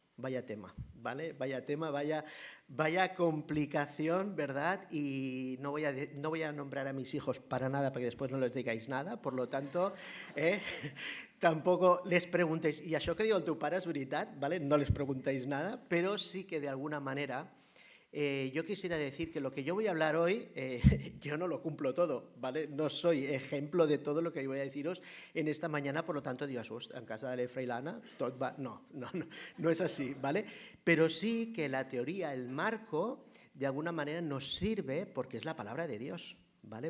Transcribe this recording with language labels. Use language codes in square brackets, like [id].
[es] Vaya tema, ¿vale? Vaya tema, vaya complicación, ¿verdad? Y no voy a nombrar a mis hijos para nada, para que después no les digáis nada. Por lo tanto, tampoco les preguntéis, [ca] ¿y això que diu el teu pare és veritat? [es] ¿Vale? No les preguntéis nada, pero sí que de alguna manera yo quisiera decir que lo que yo voy a hablar hoy, yo no lo cumplo todo, ¿vale? No soy ejemplo de todo lo que voy a deciros en esta mañana, por lo tanto, digo, en casa de [ca] l'Efra i l'Anna, tot va... [es] No es así, ¿vale? Pero sí que la teoría, el marco, de alguna manera nos sirve porque es la palabra de Dios, ¿vale?